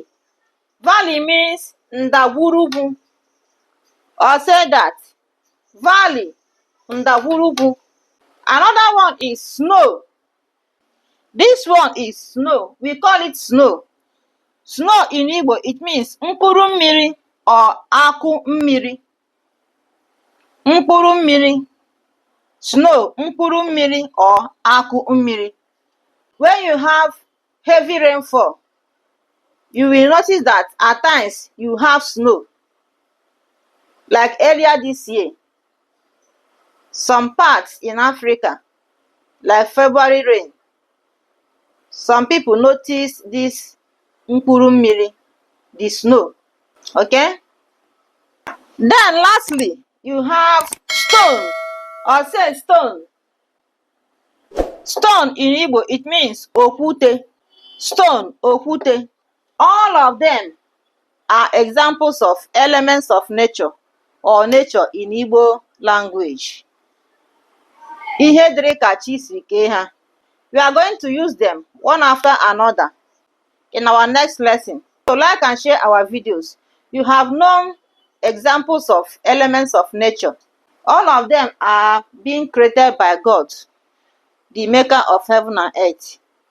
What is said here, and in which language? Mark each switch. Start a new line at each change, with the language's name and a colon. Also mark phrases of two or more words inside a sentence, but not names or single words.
English: Valley means ndagwurugwu, or say that valley, ndagwurugwu. Another one is snow. This one is snow. We call it snow. Snow in Igbo, it means
Igbo: mkpụrụ mmiri
English: or
Igbo: akụ mmiri. Mkpụrụ mmiri.
English: Snow,
Igbo: mkpụrụ mmiri
English: or
Igbo: akụ mmiri.
English: When you have heavy rainfall, you will notice that at times you have snow. Like earlier this year, some parts in Africa, like February rain, some people notice this
Igbo: mkpụrụ mmiri,
English: the snow. Okay? Then lastly, you have stone, or say stone. Stone in Igbo, it means okwute. Stone, okwute. All of them are examples of elements of nature or nature in Igbo language.
Igbo: Ihe dịrị ka chi si kee ha.
English: We are going to use them one after another in our next lesson. So like and share our videos. You have known examples of elements of nature. All of them are being created by God, the maker of heaven and earth.